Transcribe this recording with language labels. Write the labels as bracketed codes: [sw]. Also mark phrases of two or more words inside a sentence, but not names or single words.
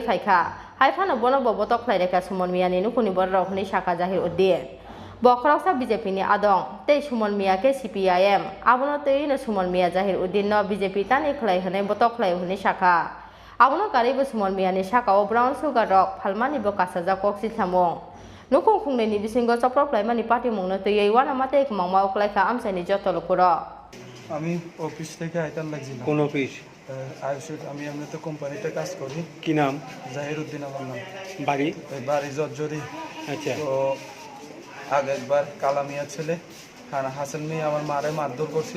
[trp] phaikha haifano bono bobotok khlaireka Sumon Mia ni nukuni borok ni saka Zahir Uddin Bokroksa BJP ni adong tei Sumon Mia ke CPIM abono tei no Sumon Mia Zahir Uddin no BJP tani khlai hane botok khlai hune shaka abono karibo Sumon Mia ni shaka o [en] brown sugar [trp] rok phalmani bo kasaja koksi thamong nukung khungne ni bisingo choprok laimani party mungno tei wana mate kmangma oklaika amsani jotolukuro [bn] আমি অফিস থেকে আইতাম লাগছিল কোন অফিস আইসুট আমি এমনিতে কোম্পানিতে কাজ করি কি নাম জাহির উদ্দিন আমার নাম বাড়ি বাড়ি জর্জরি আচ্ছা তো আগে একবার কালামিয়া ছেলে হাসান মিয়া আমার মারে মারধর করছিল।